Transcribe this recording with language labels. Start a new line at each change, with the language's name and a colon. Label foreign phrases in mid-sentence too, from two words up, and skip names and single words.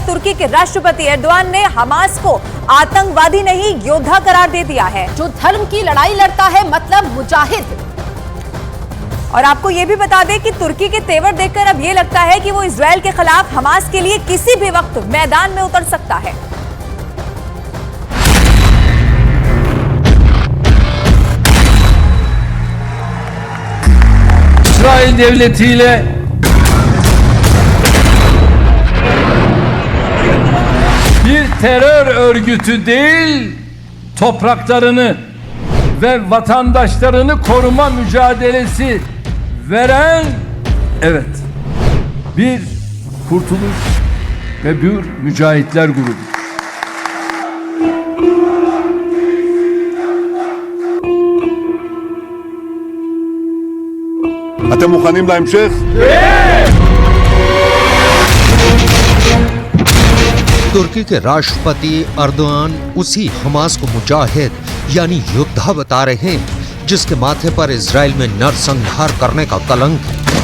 Hindi: तुर्की के राष्ट्रपति एर्दोआन ने हमास को आतंकवादी नहीं योद्धा करार दे दिया है, जो धर्म की लड़ाई लड़ता है, मतलब मुजाहिद। और आपको ये भी बता दें कि तुर्की के तेवर देखकर अब ये लगता है कि वो इजराइल के खिलाफ हमास के लिए किसी भी वक्त मैदान में उतर सकता है।
Turkish: İsrail devletiyle bir terör örgütü değil, topraklarını ve vatandaşlarını koruma mücadelesi veren, evet, bir kurtuluş ve bir mücahitler grubu.
Hebrew: אתם מוכנים להמשך?
Hindi: तुर्की के राष्ट्रपति अर्दोआन उसी हमास को मुजाहिद यानी योद्धा बता रहे हैं जिसके माथे पर इजराइल में नरसंहार करने का कलंक है।